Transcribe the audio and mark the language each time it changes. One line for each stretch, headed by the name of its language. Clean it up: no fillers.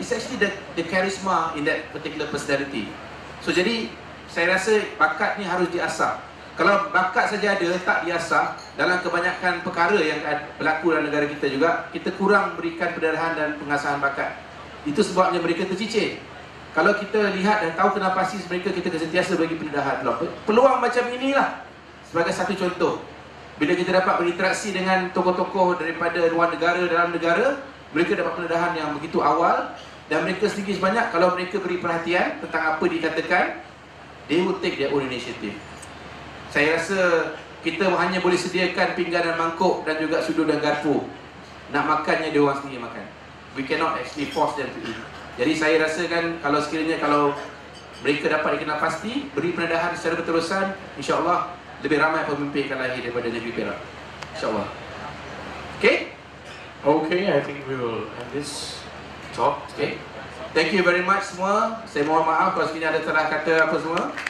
English: It's actually the charisma in that particular personality.
Malay: So jadi saya rasa bakat ni harus diasah. Kalau bakat saja ada, tak diasah, dalam kebanyakan perkara yang berlaku dalam negara kita juga, kita kurang berikan pendarahan dan pengasahan bakat. Itu sebabnya mereka tercicir. Kalau kita lihat dan tahu kenapa pasti mereka, kita sentiasa bagi pendedahan. Peluang macam inilah sebagai satu contoh. Bila kita dapat berinteraksi dengan tokoh-tokoh daripada luar negara, dalam negara, mereka dapat pendedahan yang begitu awal. Dan mereka sedikit sebanyak, kalau mereka beri perhatian tentang apa dikatakan,
English: they will take their own initiative.
Malay: Saya rasa kita hanya boleh sediakan pinggan dan mangkuk dan juga sudu dan garpu. Nak makannya dia orang sendiri makan.
English: We cannot actually force them to eat.
Malay: Jadi saya rasakan kalau sekiranya kalau mereka dapat dikenal pasti, beri pendedahan secara berterusan, insya-Allah lebih ramai pemimpin akan lahir daripada negeri Perak. InsyaAllah. Okay?
English: Okay, I think we will end this talk. Okay. Thank you very much semua.
Malay: Saya mohon maaf kalau sekiranya ada salah kata apa semua.